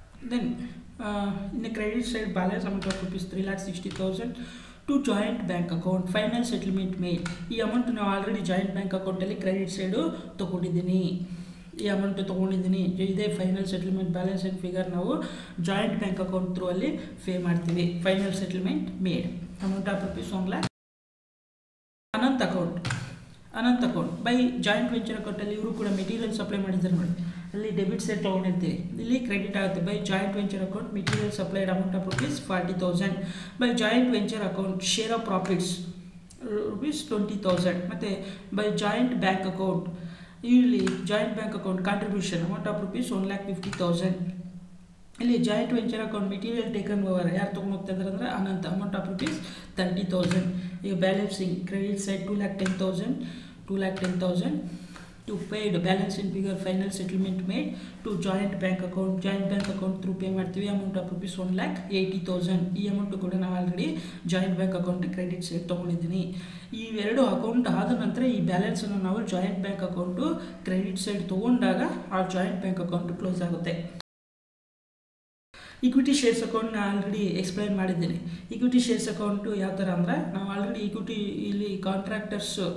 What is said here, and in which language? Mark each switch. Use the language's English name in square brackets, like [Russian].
[English] Then in the credit side balance amount of ₹3,60,000 to joint bank account final settlement made. [Kannada] ಈ amount ನಾವು already joint bank ಅಕೌಂಟಲ್ಲಿ credit side ತೊಗೊಂಡಿದ್ದೀನಿ. ಈ amount ತೊಗೊಂಡಿದ್ದೀನಿ, ಇದೇ final settlement balance and figure ನಾವು joint bank account through ಅಲ್ಲಿ pay ಮಾಡ್ತೀವಿ. Final settlement made amount of ₹1 lakh. Ananth account by joint venture ಅಕೌಂಟಲ್ಲಿ ಇವರು ಕೂಡ ಮೆಟೀರಿಯಲ್ ಸಪ್ಲೈ ಮಾಡಿದ್ದಾರೆ ನೋಡಿ, ಅಲ್ಲಿ ಡೆಬಿಟ್ ಸೈಡ್ ತೊಗೊಂಡಿರ್ತೀವಿ. ಇಲ್ಲಿ ಕ್ರೆಡಿಟ್ ಆಗುತ್ತೆ by joint venture account material supplied amount of ₹40,000. By joint venture account share of profits ₹20,000. ಮತ್ತು ಬೈ ಜಾಯಿಂಟ್ ಬ್ಯಾಂಕ್ ಅಕೌಂಟ್ ಇಲ್ಲಿ joint bank account contribution amount of ₹1,50,000. ಇಲ್ಲಿ joint venture account material taken over ಯಾರು ತೊಗೊಂಡು ಹೋಗ್ತಾ ಇದ್ದಾರೆ ಅಂದರೆ Ananth amount of ₹30,000. ಈಗ balancing credit side $2,10,000 [English] to paid balance in figure final settlement made to joint bank account through pay [Kannada] ಮಾಡ್ತೀವಿ amount of ₹1,80,000. ಈ amount ಕೂಡ ನಾವು already joint bank account credit side ತೊಗೊಂಡಿದ್ದೀನಿ. ಈ ಎರಡು ಅಕೌಂಟ್ ಆದ ನಂತರ ಈ ಬ್ಯಾಲೆನ್ಸನ್ನು ನಾವು joint bank account credit side ತೊಗೊಂಡಾಗ ಆ ಜಾಯಿಂಟ್ ಬ್ಯಾಂಕ್ ಅಕೌಂಟ್ ಕ್ಲೋಸ್ ಆಗುತ್ತೆ. ಈಕ್ವಿಟಿ ಶೇರ್ಸ್ ಅಕೌಂಟ್ ನಾನು ಆಲ್ರೆಡಿ ಎಕ್ಸ್ಪ್ಲೈನ್ ಮಾಡಿದ್ದೀನಿ. ಈಕ್ವಿಟಿ ಶೇರ್ಸ್ ಅಕೌಂಟು ಯಾವ ಥರ ಅಂದರೆ ನಾವು ಆಲ್ರೆಡಿ ಈಕ್ವಿಟಿ ಇಲ್ಲಿ ಕಾಂಟ್ರಾಕ್ಟರ್ಸ್